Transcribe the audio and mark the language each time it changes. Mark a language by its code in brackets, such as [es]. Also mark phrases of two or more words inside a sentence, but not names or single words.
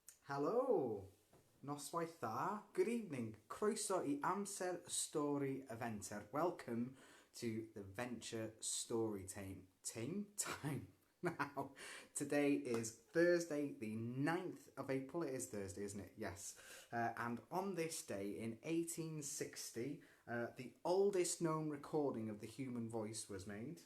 [cy] Helo, noswaith dda, [en] good evening, [cy] croeso I amser stori y fenter. [en] Welcome to the Venture Story Time. Now, today is Thursday, the 9th of April. It is Thursday, isn't it? Yes. And on this day in 1860, the oldest known recording of the human voice was made.